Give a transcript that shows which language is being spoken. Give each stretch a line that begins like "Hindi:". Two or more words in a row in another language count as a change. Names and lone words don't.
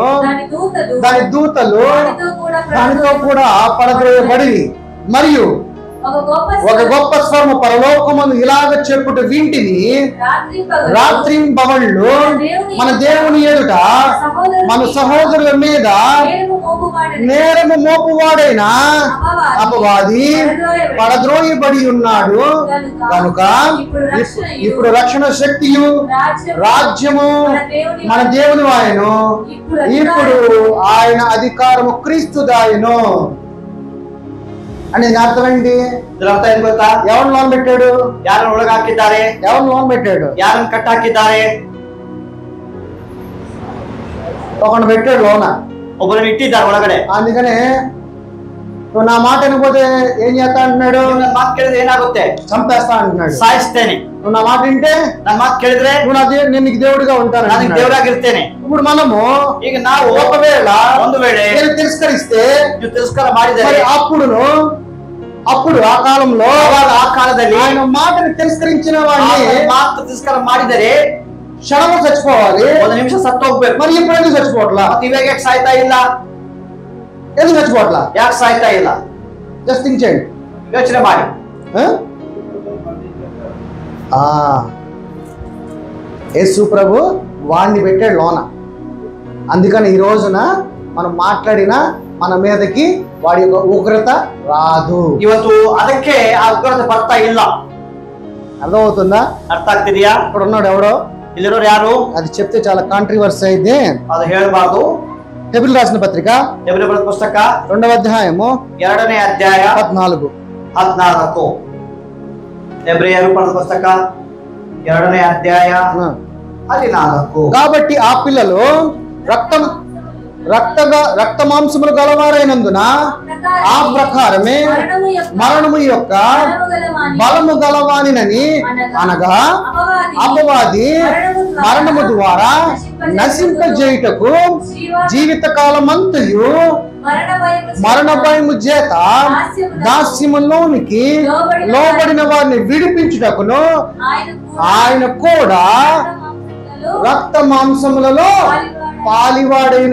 Telugu: దాని దూతలు దానితో కూడా పడద్రోయబడి మరియు ఒక గొప్ప స్వరము పరలోకమును ఇలాగ చెప్పుట వింటిని, రాత్రింబవళ్ళు మన దేవుని ఎదుట మన సహోదరుల మీద నేరము మోపువాడైన అపవాది పడద్రోయబడి ఉన్నాడు కనుక ఇప్పుడు రక్షణ శక్తియు రాజ్యము మన దేవుని వాయను. ఇప్పుడు ఆయన అధికారము క్రీస్తుదాయను. అని అర్థం ఏంటి? ఎవరు లోన్ పెట్టాడు?
Kannada: ಯಾರನ್ನು ಒಳಗೆ ಹಾಕಿದ್ದಾರೆ?
Telugu: ఎవరు లోన్ పెట్టాడు?
Kannada: ಯಾರನ್ನು ಕಟ್ಟ ಹಾಕಿದ್ದಾರೆ?
Telugu: ఒకడు పెట్టాడు లోన,
Kannada: ಒಬ್ಬರನ್ನು ಇಟ್ಟಿದ್ದಾರೆ ಒಳಗಡೆ.
Telugu: అందుకనే నువ్వు నా మాట వినకపోతే ఏం చేస్తా అంటున్నాడు?
Kannada: ನನ್ನ ಮಾತು ಕೇಳಿದ್ರೆ ಏನಾಗುತ್ತೆ?
Telugu: చంపేస్తా అంటున్నాడు.
Kannada: ಸಾಯಿಸ್ತೇನೆ.
Telugu: నువ్వు నా మాట వింటే,
Kannada: ನನ್ನ ಮಾತು ಕೇಳಿದ್ರೆ
Telugu: నేను నీకు దేవుడిగా ఉంటాను,
Kannada: ನಾನು ದೇವರಾಗಿರ್ತೇನೆ.
Telugu: ఇప్పుడు మనము
Kannada: ಈಗ ನಾವು
Telugu: ఒకవేళ
Kannada: ಒಂದು ವೇಳೆ
Telugu: తిరస్కరిస్తే,
Kannada: ನೀವು ತಿರಸ್ಕಾರ ಮಾಡಿದರೆ,
Telugu: అప్పుడు ఆ కాలంలో
Kannada: ಆ ಕಾಲದಲ್ಲಿ
Telugu: ఆయన మాటని తిరస్కరించిన వాడిని
Kannada: ಮಾತು ತಿರಸ್ಕಾರ ಮಾಡಿದರೆ
Telugu: క్షణము చచ్చిపోవాలి,
Kannada: 1 నిమిష సತ್ತು ಹೋಗ್ಬೇಕು.
Telugu: మరి ఇప్పుడు ఎందుకు చచ్చిపోవట్లా?
Kannada: ಇವಾಗ ಯಾಕೆ ಸಾಯ್ತಾ ಇಲ್ಲ?
Telugu: ఎందుకు చచ్చిపోవట్లా?
Kannada: ಯಾಕೆ ಸಾಯ್ತಾ ಇಲ್ಲ?
English: just think
Telugu: చేయండి,
Kannada: ಯೋಚನೆ ಮಾಡಿ.
Telugu: యేసు ప్రభు వాడిని పెట్టాడు లోన. అందుకని ఈ రోజున మనం మాట్లాడిన మన మీదకి వాడి యొక్క ఉగ్రత రాదు.
Kannada: ಇವತ್ತು ಅದಕ್ಕೆ ಆ ಉಗ್ರತೆ ಬರ್ತಾ ಇಲ್ಲ.
Telugu: అర్థమవుతుందా?
Kannada: ಅರ್ಥ ಆಗ್ತಿದೆಯಾ?
Telugu: ఇక్కడ ఉన్నాడు ఎవడో,
Kannada: ಇಲ್ಲಿರೋರು ಯಾರು?
Telugu: అది చెప్తే చాలా కాంట్రవర్సీ అయితే
Kannada: ಅದು ಹೇಳಬಾರ್ದು.
Telugu: హెబ్రీయులకు రాసిన పత్రిక
Kannada: ಹೆಬ್ರಿಯರ ಪುಸ್ತಕ
Telugu: 2వ అధ్యాయము
Kannada: 2ನೇ ಅಧ್ಯಾಯ 14. ಹೆಬ್ರಿಯರ ಪುಸ್ತಕ 2ನೇ ಅಧ್ಯಾಯ 14.
Telugu: కాబట్టి ఆ పిల్లలు రక్త మాంసములు గలవారైనందున ఆ ప్రకారమే మరణము యొక్క బలము గలవానినని, అనగా అపవాది మరణము ద్వారా నశింపజేయుటకు జీవితకాలమంతయు మరణ భయము చేత దాస్యములోనికి లోబడిన వారిని విడిపించుటకును ఆయన కూడా రక్త మాంసములలో పాలివాడైన.